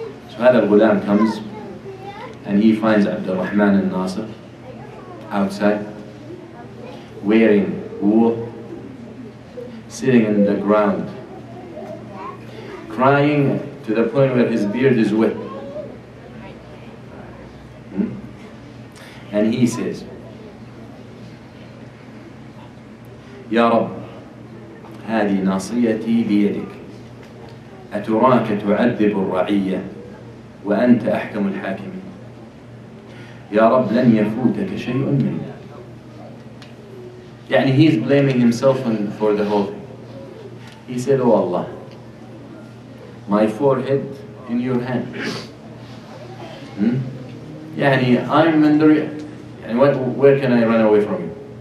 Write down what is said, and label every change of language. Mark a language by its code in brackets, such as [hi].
[en] So [ar] هذا الغلام [en] comes and he finds Abdul Rahman al-Nasir outside, wearing wool, sitting in the ground, crying to the point where his beard is wet. [ar] And he says, يا رب هذه ناصيتي بيدك أتراك تعذب الرعية وأنت أحكم الحاكمين يا رب لن يفوتك شيء منها. [en] يعني he's blaming himself for the whole thing. He said, oh Allah, my forehead in your hand. يعني I'm in the where can I run away from you?